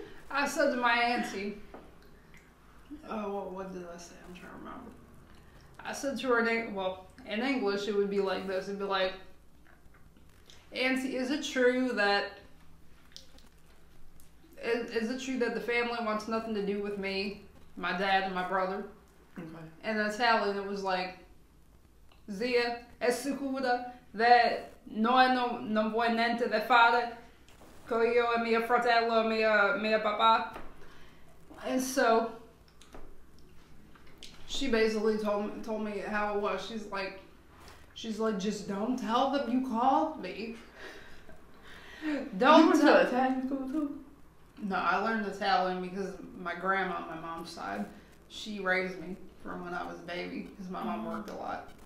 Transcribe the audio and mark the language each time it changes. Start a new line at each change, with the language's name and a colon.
English: I said to my auntie... Oh, what did I say? I'm trying to remember. I said to her, in English, it would be like this. It'd be like, Auntie, is it true that the family wants nothing to do with me, my dad, and my brother? Okay. And in Italian, it was like,
Italian: Zia, è sicura
English: that
Italian: noi non vuoi niente da fare con io e mio fratello e mio papà?
English: And so, she basically told me how it was. She's like, just don't tell them you called me. Don't. You went to Italian school too? No, I learned Italian because my grandma on my mom's side, she raised me from when I was a baby because my mom worked a lot.